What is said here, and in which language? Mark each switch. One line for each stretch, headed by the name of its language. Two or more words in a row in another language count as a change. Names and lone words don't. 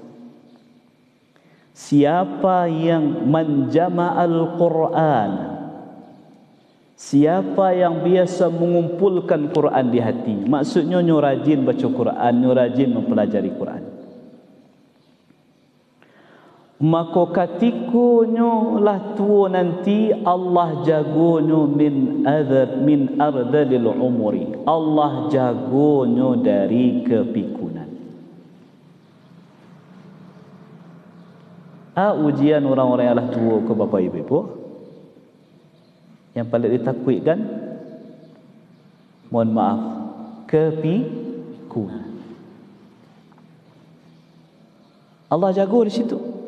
Indonesian: Siapa yang menjama'al Quran, siapa yang biasa mengumpulkan Quran di hati, maksudnya nyo rajin baca Quran, nyo rajin mempelajari Quran, maka ketika nyo lah tua nanti Allah jago nyo
Arabic: min ardalil umuri,
Indonesian: Allah jago nyo dari kepikunan. Ujian orang-orang yang lah tua ke Bapak Ibu, yang paling ditakutkan, mohon maaf, kepikunan. Allah jago di situ.